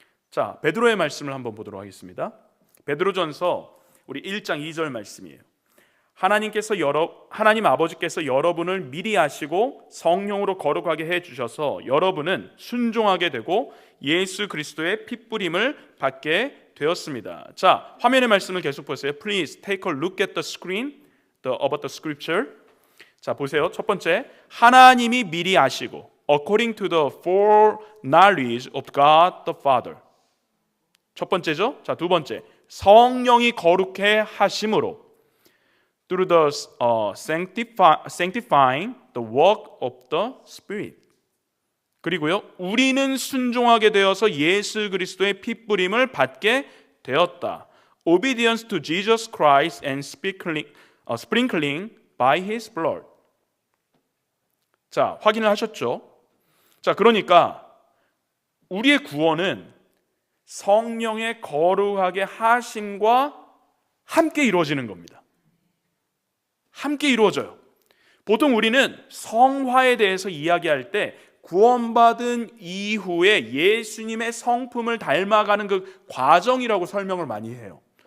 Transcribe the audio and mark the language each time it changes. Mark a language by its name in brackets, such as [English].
[Korean] 자, 베드로의 말씀을 한번 보도록 하겠습니다. 베드로전서 우리 1장 2절 말씀이에요. 하나님 아버지께서 여러분을 미리 아시고 성령으로 거룩하게 해 주셔서 여러분은 순종하게 되고 예수 그리스도의 핏부림을 받게 되었습니다. 자, 화면의 말씀을 계속 보세요. [English] Please take a look at the screen about the scripture. [Korean] 자, 보세요. 첫 번째, 하나님이 미리 아시고 [English] according to the foreknowledge of God the Father. [Korean] 첫 번째죠. 자, 두 번째, 성령이 거룩해 하심으로 [English] through the sanctifying the work of the Spirit. [Korean] 그리고요, 우리는 순종하게 되어서 예수 그리스도의 핏부림을 받게 되었다. [English] Obedience to Jesus Christ and sprinkling by His blood. [Korean] 자, 확인을 하셨죠? 자, 그러니까 우리의 구원은 성령의 거룩하게 하심과 함께 이루어지는 겁니다. 함께 이루어져요. 보통 우리는 성화에 대해서 이야기할 때 구원받은 이후에 예수님의 성품을 닮아가는 그 과정이라고 설명을 많이 해요.